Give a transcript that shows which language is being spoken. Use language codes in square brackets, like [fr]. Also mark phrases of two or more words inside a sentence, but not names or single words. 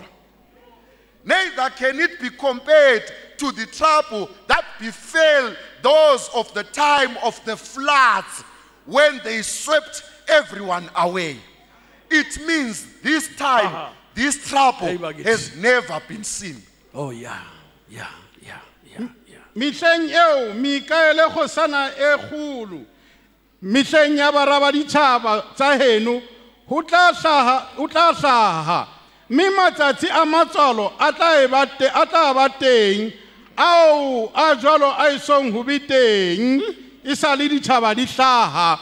[en] Neither can it be compared to the trouble that befell those of the time of the floods when they swept everyone away. It means this time, this trouble has never been seen. Oh yeah. [st] Mihleng eo Mikaele khosana e khulu. Mihleng ya baraba ditšhaba tsa heno ho tla hlaha. Mme matsatsi a matswalo a tla ba teng ao a jwalo a isong ho be teng e sa le ditšhaba di hlaha.